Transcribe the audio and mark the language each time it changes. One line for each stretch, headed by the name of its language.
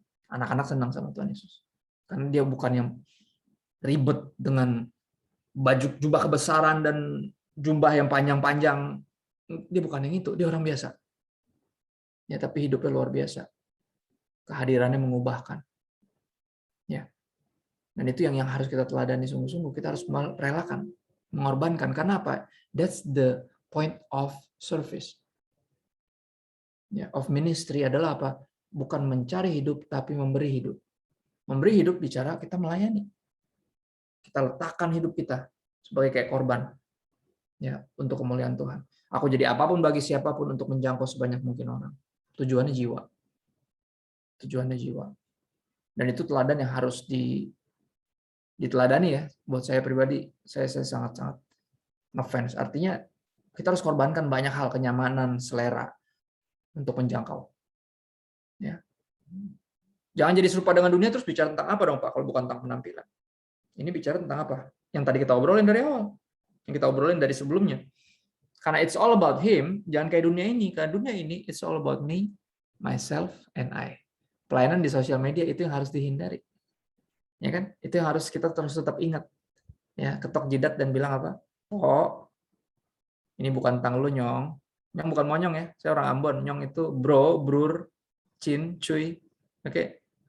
Indonesian: Anak-anak senang sama Tuhan Yesus. Karena dia bukan yang ribet dengan baju jubah kebesaran dan jubah yang panjang-panjang. Dia bukan yang itu, dia orang biasa. Ya, tapi hidupnya luar biasa. Kehadirannya mengubahkan. Ya. Dan itu yang harus kita teladani sungguh-sungguh. Kita harus merelakan, mengorbankan. Karena apa?
English: That's the point of service.
Indonesian: Ya,
English: of ministry
Indonesian: adalah apa? Bukan mencari hidup, tapi memberi hidup. Memberi hidup bicara kita melayani. Kita letakkan hidup kita sebagai kayak korban, ya, untuk kemuliaan Tuhan. Aku jadi apapun bagi siapapun untuk menjangkau sebanyak mungkin orang. Tujuannya jiwa. Tujuannya jiwa. Dan itu teladan yang harus diteladani ya. Buat saya pribadi, saya sangat-sangat ngefans. Artinya kita harus korbankan banyak hal, kenyamanan, selera untuk menjangkau. Ya. Jangan jadi serupa dengan dunia terus bicara tentang apa dong Pak kalau bukan tentang penampilan. Ini bicara tentang apa? Yang tadi kita obrolin dari awal. Yang kita obrolin dari sebelumnya. Karena
English: it's all about him,
Indonesian: jangan kayak dunia ini. Karena dunia ini,
English: it's all about me, myself, and I.
Indonesian: Pelayanan di sosial media itu yang harus dihindari. Ya kan? Itu yang harus kita terus tetap ingat. Ya, ketok jidat dan bilang apa? Oh, ini bukan tentang lu, Nyong. Nyong bukan monyong ya. Saya orang Ambon. Nyong itu bro, brur, cin, cuy. Oke.